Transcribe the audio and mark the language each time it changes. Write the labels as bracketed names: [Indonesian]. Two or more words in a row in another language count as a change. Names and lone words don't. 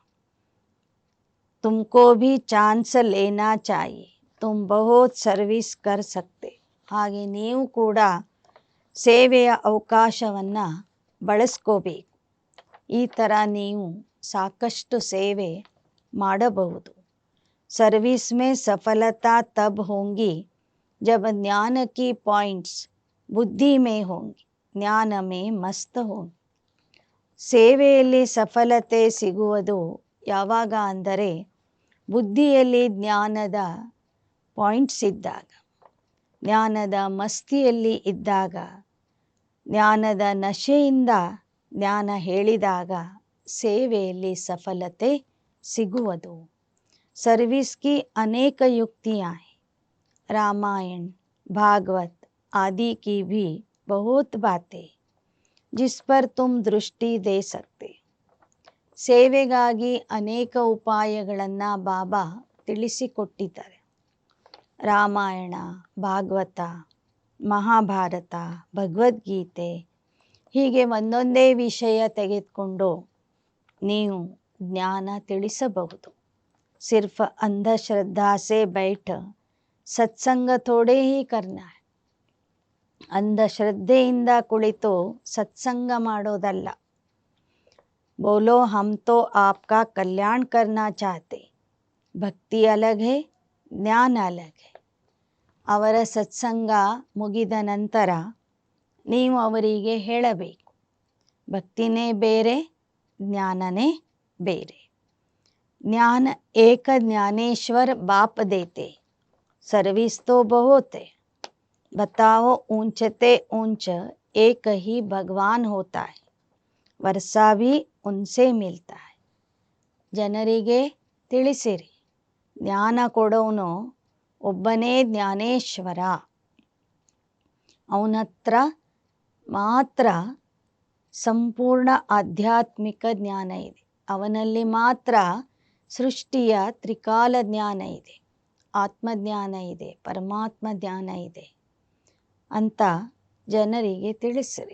[Hindi] तुमको भी चांस लेना चाहिए, तुम बहुत सर्विस कर सकते. [Kannada] ಹಾಗೆ ನೀವು ಕೂಡ ಸೇವೆಯ ಅವಕಾಶವನ್ನು ಬಳಸ್ಕೋಬೇಕು. ಈ ಥರ ನೀವು ಸಾಕಷ್ಟು ಸೇವೆ ಮಾಡಬಹುದು. [Hindi] सर्विस में सफलता तब होंगी जब ज्ञान की पॉइंट्स बुद्धि में होंगी, ज्ञान में मस्त होंगी. [Kannada] ಸೇವೆಯಲ್ಲಿ ಸಫಲತೆ ಸಿಗುವುದು ಯಾವಾಗ ಅಂದರೆ ಬುದ್ಧಿಯಲ್ಲಿ ಜ್ಞಾನದ ಪಾಯಿಂಟ್ಸ್ ಇದ್ದಾಗ, ಜ್ಞಾನದ ಮಸ್ತಿಯಲ್ಲಿ ಇದ್ದಾಗ, ಜ್ಞಾನದ ನಶೆಯಿಂದ ಜ್ಞಾನ ಹೇಳಿದಾಗ ಸೇವೆಯಲ್ಲಿ ಸಫಲತೆ ಸಿಗುವುದು. [Hindi] सर्विस की अनेक युक्तियाँ हैं. रामायण भागवत आदि की भी बहुत बातें जिस पर तुम दृष्टि दे सकते. [Kannada] ಸೇವೆಗಾಗಿ ಅನೇಕ ಉಪಾಯಗಳನ್ನು ಬಾಬಾ ತಿಳಿಸಿಕೊಟ್ಟಿದ್ದಾರೆ. ರಾಮಾಯಣ, ಭಾಗವತ, ಮಹಾಭಾರತ, ಭಗವದ್ಗೀತೆ ಹೀಗೆ ಒಂದೊಂದೇ ವಿಷಯ ತೆಗೆದುಕೊಂಡು ನೀವು ಜ್ಞಾನ ತಿಳಿಸಬಹುದು. [Hindi] सिर्फ अंधश्रद्धा से बैठ सत्संग थोड़े ही करना है. [Kannada] ಅಂಧಶ್ರದ್ಧೆಯಿಂದ ಕುಳಿತು ಸತ್ಸಂಗ ಮಾಡೋದಲ್ಲ. [Hindi] बोलो हम तो आपका कल्याण करना चाहते. ಭಕ್ತಿ अलग है, ಜ್ಞಾನ अलग है. [Kannada] ಅವರ ಸತ್ಸಂಗ ಮುಗಿದ ನಂತರ ನೀವು ಅವರಿಗೆ ಹೇಳಬೇಕು, ಭಕ್ತಿನೇ ಬೇರೆ, ಜ್ಞಾನನೇ ಬೇರೆ. [Hindi] ज्ञान एक ज्ञानेश्वर बाप देते, सर्विस तो बहुत है, बताओ ऊंचते ऊंच एक ही भगवान होता है, वर्षा भी उनसे मिलता है. [Kannada] ಜನರಿಗೆ ತಿಳಿಸಿರಿ, ಜ್ಞಾನ ಕೊಡೋನು ಒಬ್ಬನೇ ಜ್ಞಾನೇಶ್ವರ, ಅವನ ಹತ್ರ ಮಾತ್ರ ಸಂಪೂರ್ಣ ಆಧ್ಯಾತ್ಮಿಕ ಜ್ಞಾನ ಇದೆ, ಅವನಲ್ಲಿ ಮಾತ್ರ ಸೃಷ್ಟಿಯ ತ್ರಿಕಾಲ ಜ್ಞಾನ ಇದೆ, ಆತ್ಮಜ್ಞಾನ ಇದೆ, ಪರಮಾತ್ಮ ಜ್ಞಾನ ಇದೆ ಅಂತ ಜನರಿಗೆ ತಿಳಿಸಿರಿ.